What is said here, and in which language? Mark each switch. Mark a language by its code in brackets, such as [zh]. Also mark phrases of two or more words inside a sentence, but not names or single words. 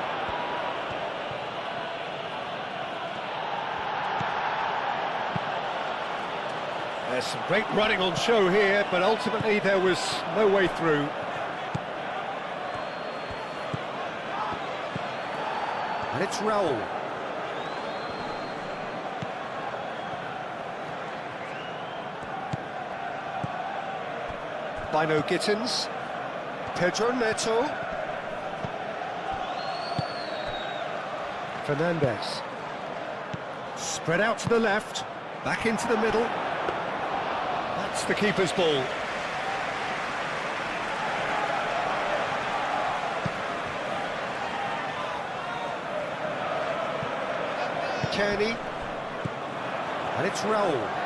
[en] There's some great running on show here, but ultimately there was no way through. And it's Raul. Bino Gittins. Pedro Neto. Fernandez. Spread out to the left. Back into the middle. That's the keeper's ball. Kearney, and it's Raul.